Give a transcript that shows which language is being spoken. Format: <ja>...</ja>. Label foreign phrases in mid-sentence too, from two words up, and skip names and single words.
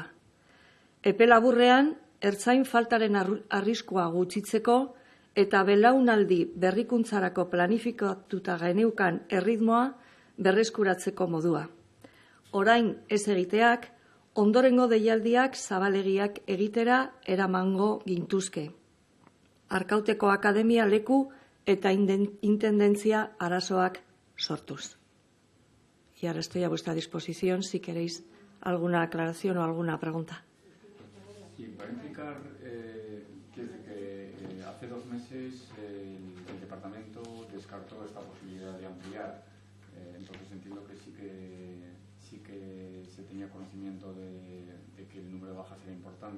<eu>Epe laburrean, ertzain faltaren arriskua gutxitzeko eta belaunaldi berrikuntzarako planifikatuta geneukan erritmoa berreskuratzeko modua. Orain ez egiteak, ondorengo deialdiak zabalegiak egitera eramango gintuzke. Arkauteko akademia leku eta intendentzia arazoak sortuz.</eu> <es>Y ahora estoy a vuestra disposición si queréis alguna aclaración o alguna pregunta. Sí, para indicar que hace 2 meses el departamento descartó esta posibilidad de ampliar. Entonces entiendo que sí que se tenía conocimiento de que el número de bajas era importante.</es>